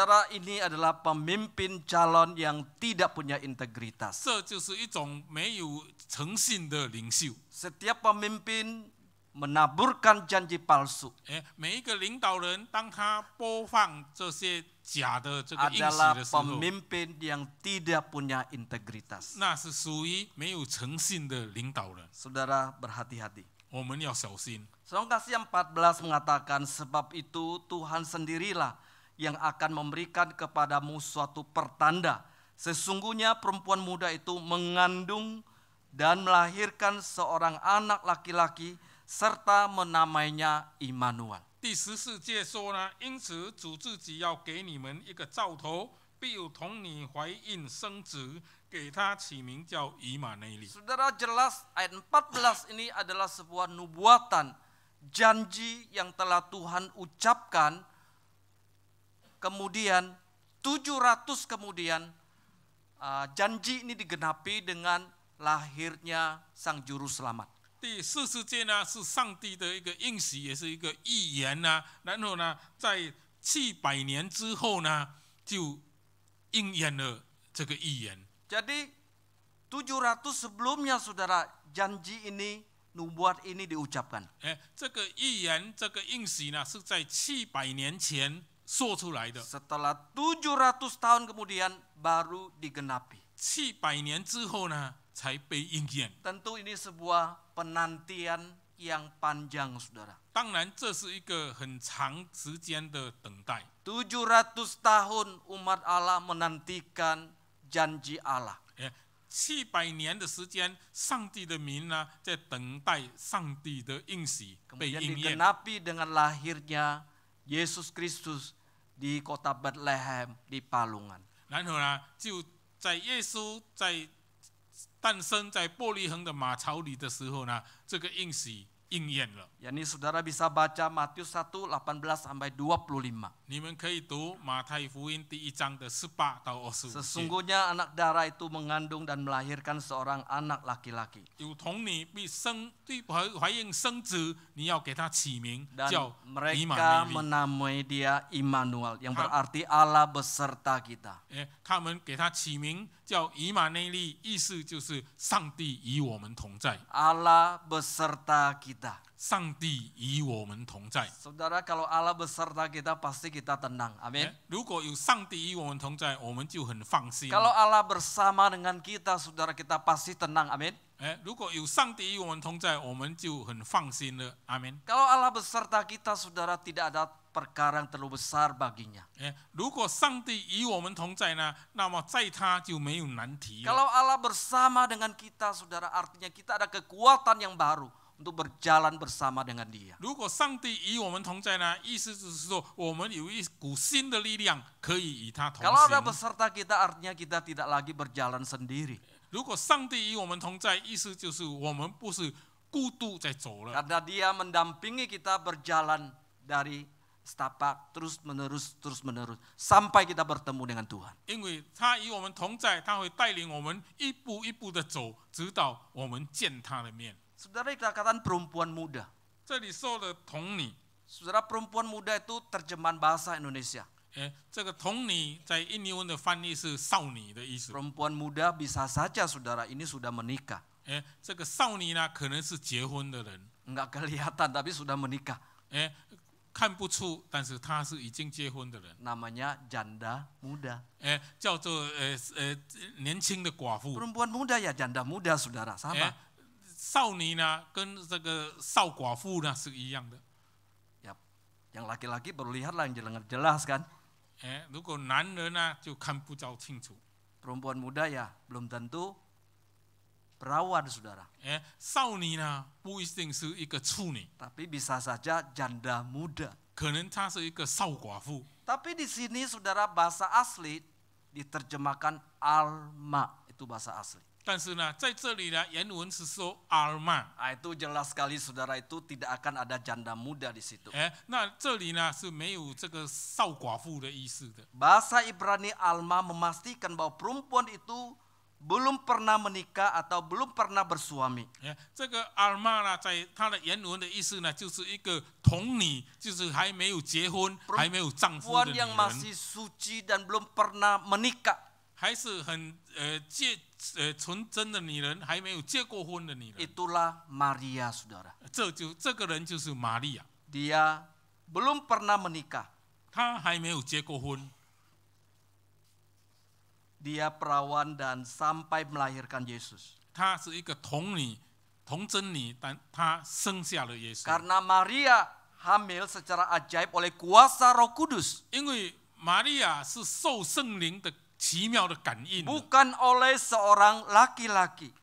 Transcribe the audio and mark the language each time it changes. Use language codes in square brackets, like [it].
[id] Saudara, ini adalah pemimpin calon yang tidak punya integritas. [zh] 这就是一种没有诚信的领袖。 [id] Setiap pemimpin menaburkan janji palsu [zh] 每一个领导人，当他播放这些假的这个应许 [id] adalah [zh] 的时候， [id] pemimpin yang tidak punya integritas. [zh] 那是属于没有诚信的领导人。 [id] Saudara, berhati-hati. [zh] 我们要小心。 [id] Saudara kasih yang 14 mengatakan, sebab itu Tuhan sendirilah yang akan memberikan kepadamu suatu pertanda. Sesungguhnya perempuan muda itu mengandung dan melahirkan seorang anak laki-laki serta menamainya Immanuel. [zh] 第14节说呢，因此主自己要给你们一个兆头，必有童女怀孕生子，给他起名叫以马内利。 [id] Saudara, jelas ayat 14 ini adalah sebuah nubuatan, janji yang telah Tuhan ucapkan. Kemudian 700 kemudian janji ini digenapi dengan lahirnya Sang Juru Selamat. [zh] 第40节呢是上帝的一个应许，也是一个预言呐。然后呢，在700年之后呢，就应验了这个预言。 [id] Jadi 700 sebelumnya saudara, janji ini, nubuat ini diucapkan. [zh] 这个预言，这个应许呢，是在700年前说出来的。 [id] Setelah 700 tahun kemudian baru digenapi. [zh] 700年之后呢，才被应验。 [id] Tentu ini sebuah penantian yang panjang saudara. [zh] 当然，这是一个很长时间的等待。 [id] 700 tahun umat Allah menantikan janji Allah. [zh] 700年的时间，上帝的民呢，在等待上帝的应许被 [id] Kemudian [zh] 应验。 [id] digenapi dengan lahirnya Yesus Kristus di kota Bethlehem di Palungan. [zh] 然后呢，就在耶稣在诞生在伯利恒的马槽里的时候呢，这个应许应验了。 [id] Yani saudara bisa baca Matius 1, 18 sampai 25. [zh] 你们可以读马太福音第1章的18到25节。 [id] Sesungguhnya anak darah itu mengandung dan melahirkan seorang anak laki-laki. [zh] 有童女必怀孕生子，你要给他起名 [id] Dan [zh] 叫以马 [id] mereka [zh] 内利。 [id] menamai dia Immanuel, yang berarti Allah beserta kita. [zh] 他们给他起名叫以马内利，意思就是上帝与我们同在。 [id] Allah beserta kita. [zh] 上帝与我们同在。 [id] Saudara, kalau Allah beserta kita pasti kita tenang. Amin. [zh] 如果有上帝与我们同在，我们就很放心。 [id] Kalau Allah bersama dengan kita, saudara, kita pasti tenang. Amin. [zh] 如果有上帝与我们同在，我们就很放心了。阿门。 [id] Kalau Allah beserta kita, saudara, tidak ada perkara yang terlalu besar baginya. [zh] 如果上帝与我们同在呢，那么在他就没有难题了。 [id] Kalau Allah bersama dengan kita, saudara, artinya kita ada kekuatan yang baru untuk berjalan bersama dengan Dia. [zh] 如果上帝与我们同在呢，意思就是说，我们有一股新的力量可以与他同 [id] Kalau ada [zh] 行。 [id] beserta kita, artinya kita tidak lagi berjalan sendiri. [zh] 如果上帝与我们同在，意思就是我们不是孤独在走了， [id] Karena Dia mendampingi kita berjalan dari setapak terus menerus sampai kita bertemu dengan Tuhan. [zh] 因为他与我们同在，他会带领我们一步一步的走，直到我们见他的面。 [id] Saudara, dikatakan perempuan muda. [zh] 这里说的童女， [id] Saudara, perempuan muda itu terjemahan bahasa Indonesia. [zh] 这个童女在印尼文的翻译是少女的意思。 [id] Perempuan muda bisa saja, saudara, ini sudah menikah. [zh] 这个少女呢，可能是结婚的人， [id] Enggak kelihatan, tapi sudah menikah. [zh] 看不出，但是她是已经结婚的人， [id] Namanya janda muda. [zh] 叫做年轻的寡妇。 [id] Perempuan muda ya janda muda, saudara, sama. [zh] 少女呢，跟这个少寡妇呢是一样的。 [id] Ya, yang laki-laki baru lihatlah yang jelas kan. [zh] 如果男人呢，就看不着清楚。 [id] Perempuan muda ya belum tentu perawan, saudara. [zh] 少女呢，不一定是一个处女， [id] Tapi bisa saja janda muda. [zh] 可能她是一个少寡妇。 [id] Tapi di sini, saudara, bahasa asli diterjemahkan alma, itu bahasa asli. [zh] 但是呢，在这里呢，原文是说阿尔玛。 [id] Itu jelas sekali, saudara, itu tidak akan ada janda muda di situ. [zh] 那这里呢是没有这个少寡妇的意思的。 [id] Bahasa Ibrani alma memastikan bahwa perempuan itu belum pernah menikah atau belum pernah bersuami. [zh] 这个阿尔玛呢，在它的原文的意思呢，就是一个童女，就是还没有结婚、还没有丈夫的女 [id] yang [zh] 人， [id] masih suci dan belum pernah menikah. [zh] 还是很纯真的女人，还没有结过婚的女人。 [id] Itulah Maria, saudara. [zh] 这个人就是玛利亚， [id] Dia belum pernah menikah. [zh] 她还没有结过婚， [id] Dia perawan dan sampai melahirkan Yesus. [zh] 她是一个童女，童贞女，但她生下了耶稣。 [id] Karena Maria hamil secara ajaib oleh kuasa Roh Kudus, [zh] 因为玛利亚是受圣灵的奇妙的感应的， [id] bukan oleh seorang laki-laki.